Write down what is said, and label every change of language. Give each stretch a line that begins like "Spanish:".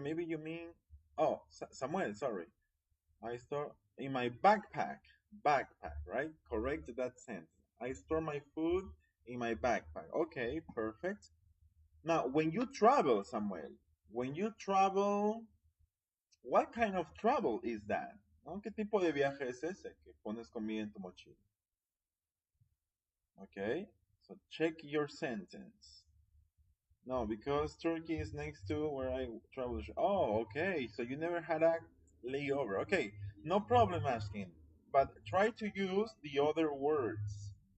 English: Maybe you mean Samuel. Sorry. I store in my backpack. Backpack, right? Correct that sentence. I store my food in my backpack. Okay, perfect. Now, when you travel, Samuel, when you travel, what kind of travel is that?
Spanish: ¿No? ¿Qué tipo de viaje es ese que pones comida en tu mochila?
English: Okay, so check your sentence. No, because Turkey is next to where I travel. Oh, okay. So you never had a layover. Okay, no problem asking, but try to use the other words.